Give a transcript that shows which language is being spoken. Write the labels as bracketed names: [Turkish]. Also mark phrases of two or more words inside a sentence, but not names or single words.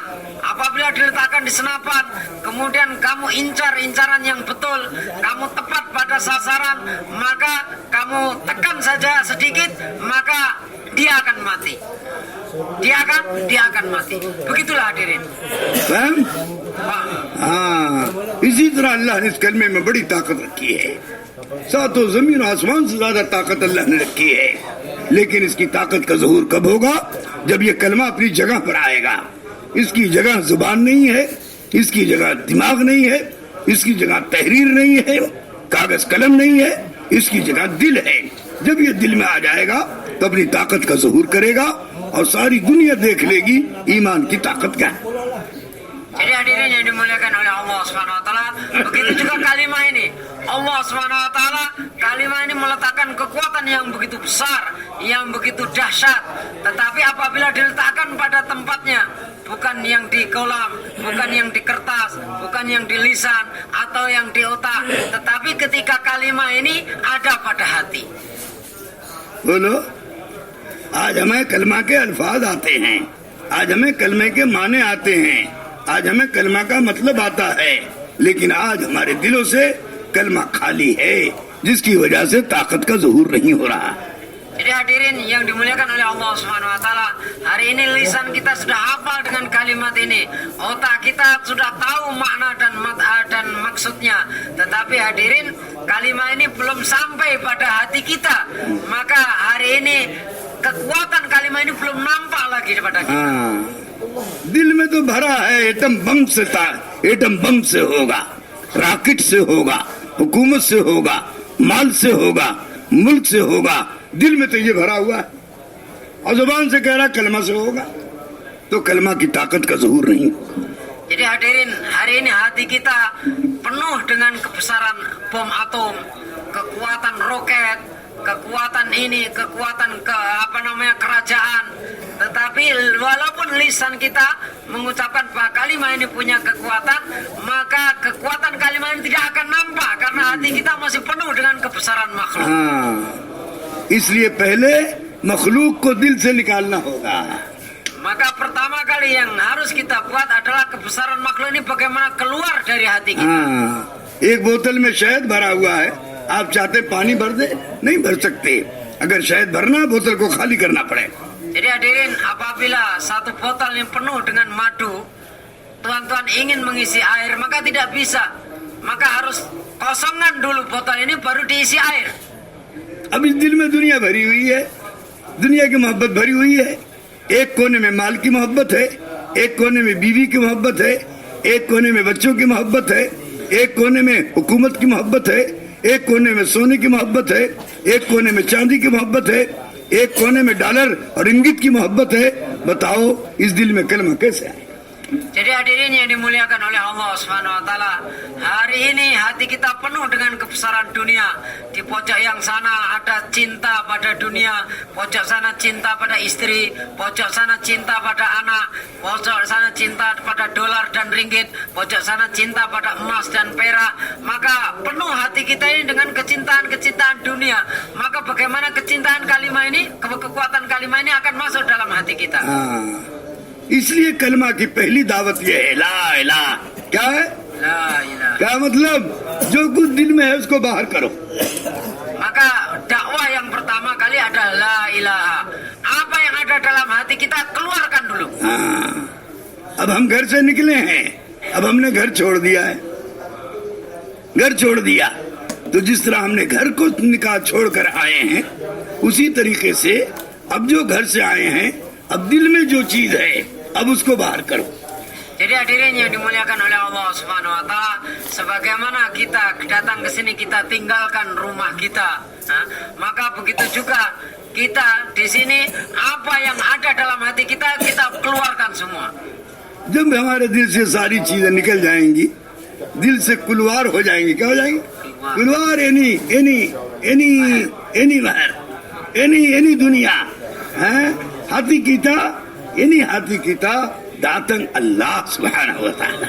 [Indonesian] Apabila diletakkan di senapan, kemudian kamu incaran yang betul, kamu tepat pada sasaran, maka kamu tekan saja sedikit, maka dia akan mati. Dia akan mati. Begitulah hadirin. [Hindi] फहम? हाँ, इसी तरह अल्लाह ने इस कलमे में बड़ी ताकत रखी है। सातों जमीन आसमान से ज्यादा ताकत अल्लाह ने रखी है। लेकिन इसकी ताकत का ज़हूर कब होगा? जब ये कलमा अपनी जगह पर आएगा। इसकी जगह जुबान नहीं है, इसकी जगह दिमाग नहीं है, इसकी जगह तहरीर नहीं है, कागज कलम नहीं है, इसकी जगह दिल है। जब ये दिल में आ जाएगा तो अपनी ताकत का ज़हूर करेगा और सारी दुनिया देख लेगी ईमान की ताकत क्या है। [Indonesian] Jadi hadirin yang dimuliakan oleh [Arabic] الله سبحانه وتعالى, [Indonesian] begitu juga kalimah ini. [Arabic] الله سبحانه وتعالى, [Indonesian] kalimah ini meletakkan kekuatan yang begitu besar, yang begitu dahsyat. Tetapi apabila diletakkan pada tempatnya, bukan yang di kolam, bukan yang di kertas, bukan yang di lisan atau yang di otak, tetapi ketika kalimat ini ada pada hati. [Hindi] बोलो, आज हमें कलमा के अल्फाज आते हैं, आज हमें कलमे के माने आते हैं, आज हमें कलमा का मतलब आता है, लेकिन आज हमारे दिलों से कलमा खाली है, जिसकी वजह से ताकत का ज़ुहूर नहीं हो रहा। [Indonesian] Jadi hadirin yang dimuliakan oleh [Arabic] الله سبحانه وتعالى, [Indonesian] hari ini lisan kita sudah hafal dengan kalimat ini. Otak kita sudah tahu makna dan maksudnya. Tetapi hadirin, kalimat ini belum sampai pada hati kita. Maka hari ini kekuatan kalimat ini belum nampak lagi pada kita. [Hindi] दिल में तो भरा है एटम बम से होगा, रॉकेट से होगा, हुकूमत से होगा, माल से होगा, मुल्क से होगा, दिल में तो ये भरा हुआ है और जुबान से कह रहा कलमा से होगा, तो कलमा की ताकत का ज़ुहूर नहीं। [Indonesian] Jadi hadirin, hari ini hati kita penuh dengan kebesaran bom atom, kekuatan roket, kekuatan ini, kekuatan kerajaan. Tetapi walaupun lisan kita mengucapkan bahwa kalimat ini punya kekuatan, maka kekuatan kalimat ini tidak akan nampak karena hati kita masih penuh dengan kebesaran makhluk. [Hindi] इसलिए पहले मखलूक को दिल से निकालना होगा। [Indonesian] Maka pertama kali yang harus kita buat adalah kebesaran makhluk ini bagaimana keluar dari hati kita. [Hindi] एक बोतल में शहद भरा हुआ है, आप चाहते पानी भर दे, नहीं भर सकते। अगर शहद भरना, बोतल को खाली करना पड़ेगा। [Indonesian] Jadi hadirin, apabila satu botol yang penuh dengan madu, tuan-tuan ingin mengisi air, maka tidak bisa. Maka harus kosongkan dulu botol ini baru diisi air. [Hindi] अब इस दिल में दुनिया भरी हुई है, दुनिया की मोहब्बत भरी हुई है। एक कोने में माल की मोहब्बत है, एक कोने में बीवी की मोहब्बत है, एक कोने में बच्चों की मोहब्बत है, एक कोने में हुकूमत की मोहब्बत है, एक कोने में सोने की मोहब्बत है, एक कोने में चांदी की मोहब्बत है, एक कोने में डॉलर और इंगित की मोहब्बत है। बताओ इस दिल में कलमा कैसे आए? [Indonesian] Jadi hadirin yang dimuliakan oleh [Arabic] الله سبحانه وتعالى, [Indonesian] hari ini hati kita penuh dengan kebesaran dunia. Di pojok yang sana ada cinta pada dunia, pojok sana cinta pada istri, pojok sana cinta pada anak, pojok sana cinta pada dolar dan ringgit, pojok sana cinta pada emas dan perak. Maka penuh hati kita ini dengan kecintaan dunia. Maka bagaimana kecintaan kalimat ini, kekuatan kalimat ini akan masuk dalam hati kita. [Hindi] इसलिए कलमा की पहली दावत यह है, [Arabic] لا إله. [Hindi] क्या है? [Arabic] لا إله. [Hindi] क्या मतलब? जो कुछ दिल में है उसको बाहर करो। [Indonesian] Maka dakwah yang pertama kali adalah [Arabic] لا إله. [Indonesian] Apa yang ada dalam hati kita keluarkan dulu. [Hindi] अब हम घर से निकले हैं, अब हमने घर छोड़ दिया है, घर छोड़ दिया, तो जिस तरह हमने घर को निकाल छोड़ कर आए हैं, उसी तरीके से अब जो घर से आए हैं, अब दिल में जो चीज है, अब उसको बाहर करो। [Indonesian] Jadi hadirin yang dimuliakan oleh [Arabic] الله سبحانه وتعالى, [Indonesian] sebagaimana kita datang ke sini kita tinggalkan rumah kita, maka begitu juga kita di sini apa yang ada dalam hati kita keluarkan semua. [Hindi] जब हमारे दिल से सारी चीजें निकल जाएंगी, दिल से कुलवार हो जाएंगी। क्या हो जाएंगी? कुलवार, एनी दुनिया है। [Indonesian] hati kita datang [Arabic] الله سبحانه وتعالى.